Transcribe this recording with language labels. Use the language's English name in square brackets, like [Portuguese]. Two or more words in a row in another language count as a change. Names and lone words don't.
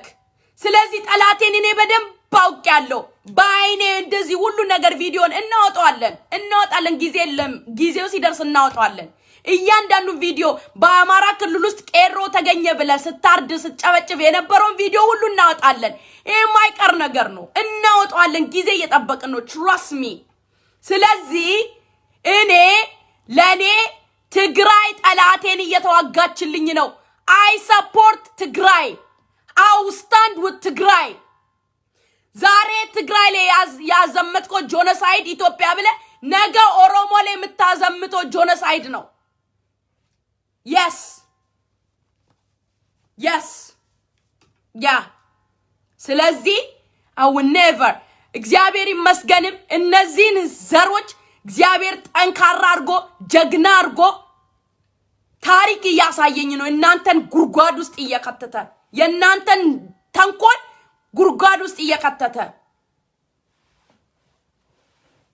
[Amharic] ስለዚህ ጠላቴን እኔ በደንብ አውቄያለሁ። በአይኔ እንደዚህ ሁሉ ነገር ቪዲዮን እናወጣለን። ጊዜው ሲደርስ እናወጣለን። እያንዳንዱ ቪዲዮ በአማራ ክልል ውስጥ ቄሮ ተገኘ ብለህ ስታርድ ስትጨበጭብ የነበረውን ቪዲዮ ሁሉ እናወጣለን። ይሄ የማይቀር ነገር ነው። እናወጣለን። ጊዜ እየጠበቅን ነው። [English] trust me። [Amharic] ስለዚህ ለኔ ትግራይ ጠላቴን እየተዋጋችልኝ ነው። [English] I support [Amharic] ትግራይ። [English] I stand with [Amharic] ትግራይ። ዛሬ ትግራይ ላይ ያዘመትከው ጆኖሳይድ ኢትዮጵያ ብለህ ነገ ኦሮሞ ላይ የምታዘምተው ጆኖሳይድ ነው። [English] yes yeah። [Amharic] ስለዚህ [English] I will never [Amharic] እግዚአብሔር ይመስገንም እነዚህን ዘሮች እግዚአብሔር ጠንካራ አርጎ ጀግና አርጎ ታሪክ እያሳየኝ ነው። እናንተን ጉርጓድ ውስጥ እየከተተ የእናንተን ተንኮል ጉርጓድ ውስጥ እየከተተ